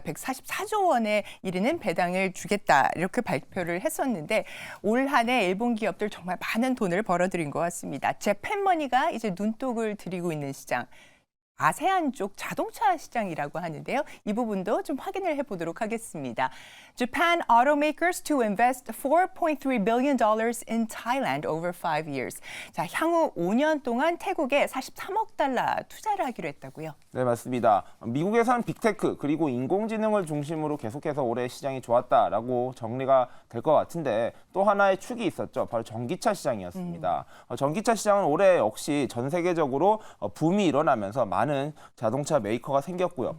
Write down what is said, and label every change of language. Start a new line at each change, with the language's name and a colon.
Korean: 144조 원에 이르는 배당을 주겠다 이렇게 발표를 했었는데 올 한 해 일본 기업들 정말 많은 돈을 벌어들인 것 같습니다. 재팬머니가 이제 눈독을 들이고 있는 시장. 아세안 쪽 자동차 시장이라고 하는데요. 이 부분도 좀 확인을 해보도록 하겠습니다.
English: Japan automakers to invest $4.3 billion in Thailand over 5 years.
Korean: 자, 향후 5년 동안 태국에 43억 달러 투자를 하기로 했다고요. 네, 맞습니다. 미국에서는 빅테크 그리고 인공지능을 중심으로 계속해서 올해 시장이 좋았다라고 정리가 될 것 같은데 또 하나의 축이 있었죠. 바로 전기차 시장이었습니다. 전기차 시장은 올해 역시 전 세계적으로 붐이 일어나면서 많은 자동차 메이커가 생겼고요.